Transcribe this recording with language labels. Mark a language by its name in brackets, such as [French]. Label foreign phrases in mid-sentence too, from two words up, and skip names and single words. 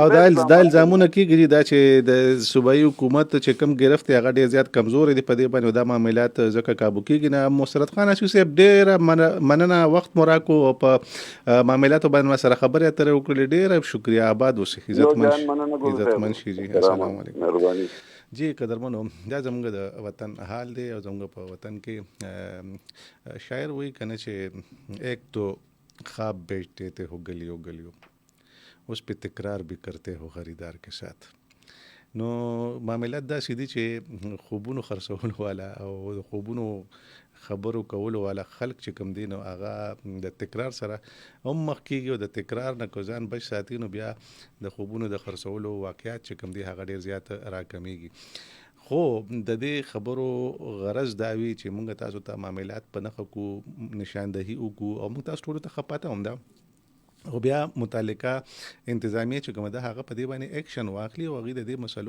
[Pashto] او دا الزامونه کېږي دا چې د صوبایي حکومت چې کوم گرفت هغه ډېر زیات کمزور دي په دې باندې دا معاملات ځکه کابو کېږي نه مسرت خان اسوي صاحب ډېر مننه وخت مراکو او په معاملاتو باندې سره خبرې اترې وکړلې ډېر شکریا آباد اوسې عزتمن شي جی [Arabic] السلام علیکم [Pashto] مهرباني جی قدرمنو دا زموږ د وطن حال دی او زموږ په وطن کې شاعر وایي کنه چې [Urdu] ایک تو خواب بیچتے تھے ہو گلیوں گلیوں اس پہ تکرار بھی کرتے ہو خریدار کے ساتھ [Pashto] نو معاملات دا سیدی چې خوبونو خرڅولو والا او د خوبونو خبرو کولو والا خلک چې کوم دي نو هغه د تکرار سره هم مخ کېږي او د تکرار نه کو ځان بچ ساتي نو بیا د خوبونو د خرڅولو واقعیات چې کوم دي هغه ډېر زیات راکمیږي خو د دې خبرو غرض دا وي چې موږ تاسو ته معاملات په نښه کو نشاندهي وکړو او موږ تاسو ټولو ته ښه پته هم ده او بیا متعلقه انتظامیه چې کومه ده هغه په دې باندې اکشن واخلي او هغې د دې مسلو